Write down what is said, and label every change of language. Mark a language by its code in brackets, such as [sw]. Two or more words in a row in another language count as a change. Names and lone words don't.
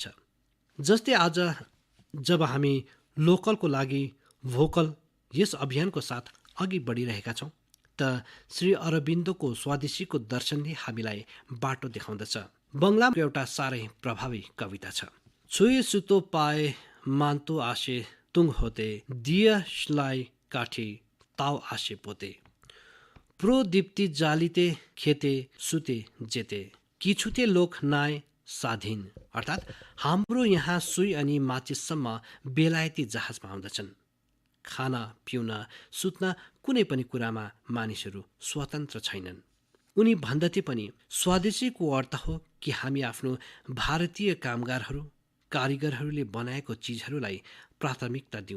[ne] जस्तै आज जब हामी लोकलको लागि भोकल यस अभियानको साथ अघि बढिरहेका छौँ, त श्री अरबिन्दोको स्वदेशीको दर्शनले हामीलाई बाटो देखाउँदछ। बङ्गलाको एउटा साह्रै प्रभावी कविता छ। [bn] ছুঁচ সুতো পর্যন্ত আসে তুঙ্গ হতে, দিয়াশলাই কাঠি তাও আসে পোতে, প্রদীপটি জ্বালিতে খেতে শুতে যেতে, কিছুতে লোক নয় স্বাধীন। [ne] अर्थात् हाम्रो यहाँ सुई अनि माचिससम्म बेलायती जहाजमा आउँदछन्। खाना, पिउन, सुत्न कुनै पनि कुरामा मानिसहरू स्वतन्त्र छैनन्। उनी भन्दथे पनि स्वदेशीको अर्थ हो कि हामी आफ्नो भारतीय कामगारहरू, कारिगरहरूले बनाएको चिजहरूलाई प्राथमिकता दिउँ।